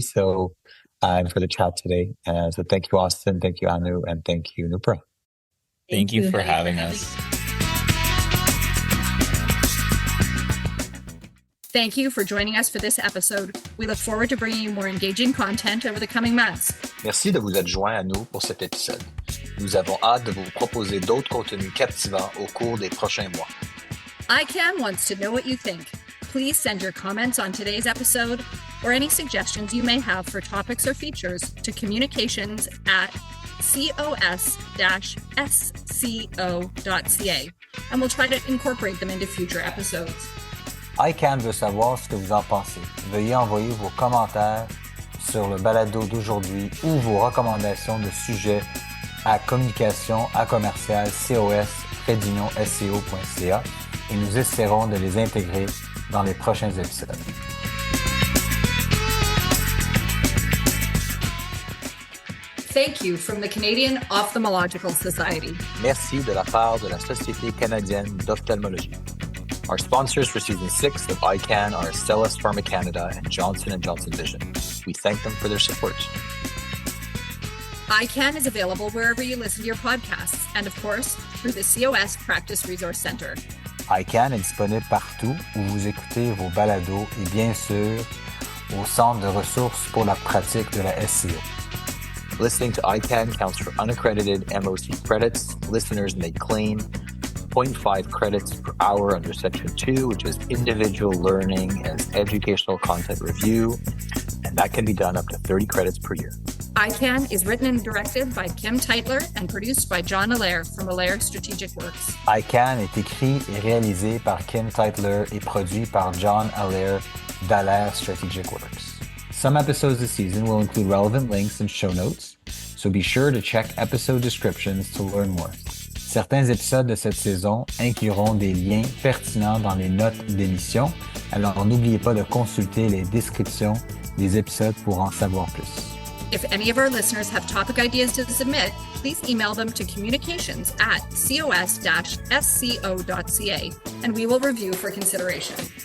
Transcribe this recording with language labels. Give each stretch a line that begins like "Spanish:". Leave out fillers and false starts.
English: So, and for the chat today. So thank you, Austin. Thank you, Anu. And thank you, Nupura. Thank you for having us. Thank you for joining us for this episode. We look forward to bringing you more engaging content over the coming months.
French: Merci de vous être joint à nous pour cet épisode. Nous avons hâte de vous proposer d'autres contenus captivants au cours des prochains mois.
English: EyeCan wants to know what you think. Please send your comments on today's episode or any suggestions you may have for topics or features to communications@cos-sco.ca, and we'll try to incorporate them into future episodes.
French: EyeCan veut savoir ce que vous en pensez. Veuillez envoyer vos commentaires sur le balado d'aujourd'hui ou vos recommandations de sujets à communication@cos-sco.ca et nous essaierons de les intégrer dans les prochains épisodes.
English: thank you from the Canadian Ophthalmological Society.
French: Merci de la part de la Société canadienne d'ophtalmologie.
English: Our sponsors for season 6 of EyeCan are Astellas Pharma Canada and Johnson & Johnson Vision. We thank them for their support. EyeCan is available wherever you listen to your podcasts and, of course, through the COS Practice Resource Center.
French: EyeCan est disponible partout où vous écoutez vos balados et bien sûr au Centre de ressources pour la pratique de la SCO.
English: Listening to EyeCan counts for unaccredited MOC credits. Listeners may claim 0.5 credits per hour under Section 2, which is individual learning as educational content review, and that can be done up to 30 credits per year. EyeCan is written and directed by Kim Teitler and produced by John Allaire from Allaire Strategic Works.
French: EyeCan est écrit et réalisé par Kim Teitler et produit par John Allaire d'Allaire Strategic Works.
English: Some episodes this season will include relevant links and show notes, so be sure to check episode descriptions to learn more.
French: Certains épisodes de cette saison incluront des liens pertinents dans les notes d'émission, alors n'oubliez pas de consulter les descriptions des épisodes pour en savoir plus.
English: If any of our listeners have topic ideas to submit, please email them to communications@cos-sco.ca, and we will review for consideration.